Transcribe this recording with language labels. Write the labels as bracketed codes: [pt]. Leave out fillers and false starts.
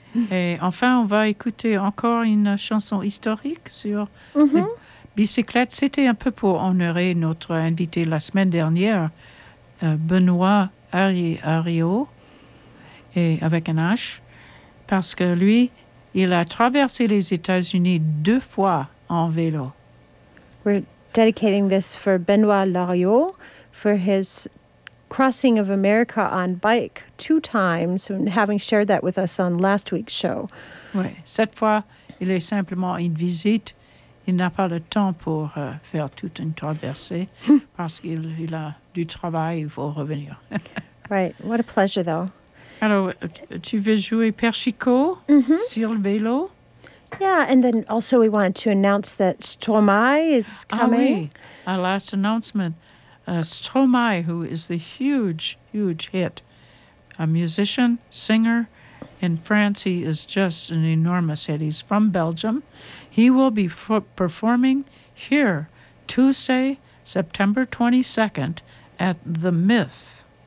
[fr] Et enfin, on va écouter encore une chanson historique sur bicyclette. C'était un peu pour honorer notre invité la semaine dernière, Benoît Hariot, et avec un H, parce que lui, il a traversé les États-Unis 2 fois en vélo. [en] We're dedicating this for Benoît Hariot for his crossing of America on bike 2 times, and having shared that with us on last week's show. [fr] Oui, cette fois, il est simplement une visite. Il n'a pas le temps pour faire toute une traversée parce qu'il a du travail, il faut revenir. [en] Right, what a pleasure, though. [fr] Alors, tu veux jouer Père Chico sur le vélo? [en] Yeah, and then also we wanted to announce that Stromae is coming. [fr] Ah oui, [en] our last announcement. Stromae, who is the huge, huge hit, a musician, singer in France. He is just an enormous hit. He's from Belgium. He will be performing here Tuesday, September 22nd at The Myth.